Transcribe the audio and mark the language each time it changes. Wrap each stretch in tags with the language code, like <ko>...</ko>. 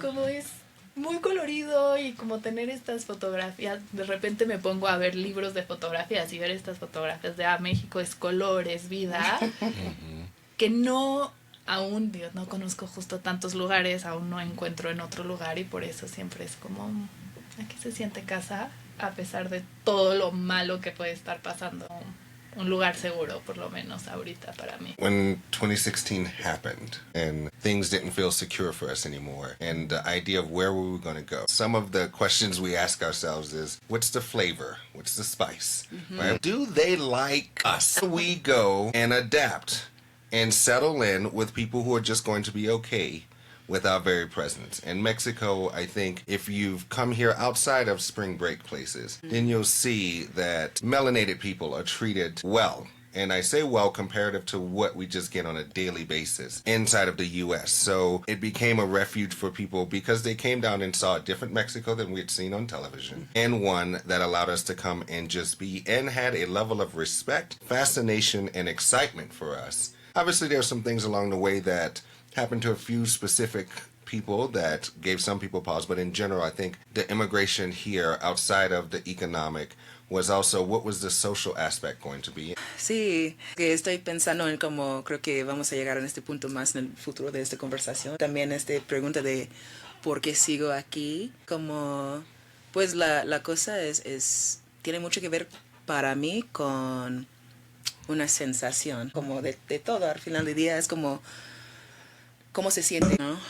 <es>como es muy colorido y como tener estas fotografías, de repente me pongo a ver libros de fotografías y ver estas fotografías de México es color, es vida, que no, aún, Dios, no conozco justo tantos lugares, aún no encuentro en otro lugar y por eso siempre es como, aquí se siente casa, a pesar de todo lo malo que puede estar pasando. Un lugar seguro, por lo menos ahorita para mí.</es> <en>When 2016 happened and things didn't feel secure for us anymore, and the idea of where we were going to go, some of the questions we ask ourselves is, what's the flavor? What's the spice? Right? Do they like us? We go and adapt and settle in with people who are just going to be okay with our very presence. In Mexico, I think if you've come here outside of spring break places, then you'll see that melanated people are treated well. And I say well comparative to what we just get on a daily basis inside of the U.S. So it became a refuge for people because they came down and saw a different Mexico than we had seen on television, and one that allowed us to come and just be and had a level of respect, fascination, and excitement for us. Obviously, there are some things along the way that happened to a few specific people that gave some people pause, but in general, I think the immigration here outside of the economic was also what was the social aspect going to be.</en> <es>Sí, que estoy pensando en cómo creo que vamos a llegar en este punto más en el futuro de esta conversación. También pregunta de por qué sigo aquí, como pues la cosa tiene mucho que ver para mí con una sensación, como de todo, al final del día es como cómo se siente, ¿no?</es>